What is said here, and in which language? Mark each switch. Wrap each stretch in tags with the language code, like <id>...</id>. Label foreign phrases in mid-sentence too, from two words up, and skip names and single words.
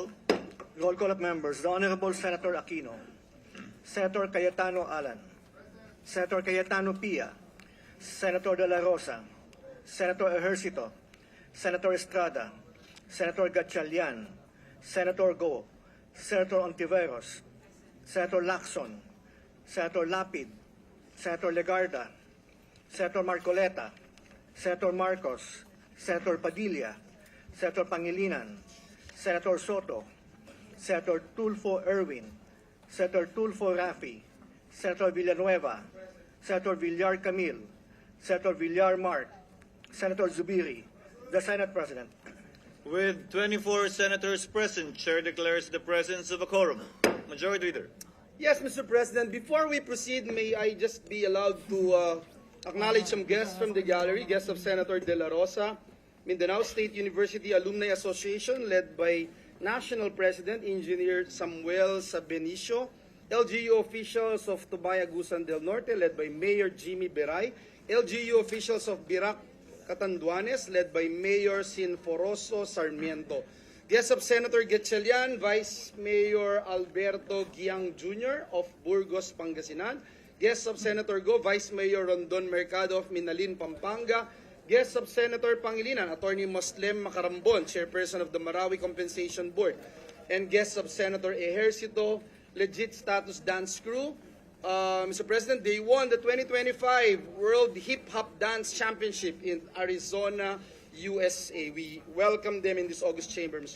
<en>Roll call of members. The Honorable Senator Aquino. Senator Cayetano Alan. Senator Cayetano Pia. Senator De La Rosa. Senator Ejercito. Senator Estrada. Senator Gatchalian. Senator Go. Senator Ontiveros. Senator Lacson. Senator Lapid. Senator Legarda. Senator Marcoleta. Senator Marcos. Senator Padilla, Senator Pangilinan, Senator Soto, Senator Tulfo Erwin, Senator Tulfo Rafi, Senator Villanueva, Senator Villar Camil, Senator Villar Mark, Senator Zubiri, the Senate President. With 24 senators present, Chair declares the presence of a quorum. Majority Leader. Yes, Mr. President. Before we proceed, may I just be allowed to acknowledge some guests from the gallery, guests of Senator De La Rosa, Mindanao State University Alumni Association, led by National President Engineer Samuel Sabenicio, LGU officials of Tubayagusan del Norte, led by Mayor Jimmy Beray, LGU officials of Birac Catanduanes, led by Mayor Sinforoso Sarmiento. Guests of Senator Gatchalian, Vice Mayor Alberto Giang Jr. of Burgos, Pangasinan. Guests of Senator Go, Vice Mayor Rondon Mercado of Minalin, Pampanga. Guests of Senator Pangilinan, Attorney Moslem Macarambon, Chairperson of the Marawi Compensation Board. And guests of Senator Ejercito, Legit Status Dance Crew. Mr. President, they won the 2025 World Hip Hop Dance Championship in Arizona, USA. We welcome them in this August chamber, Mr.</en>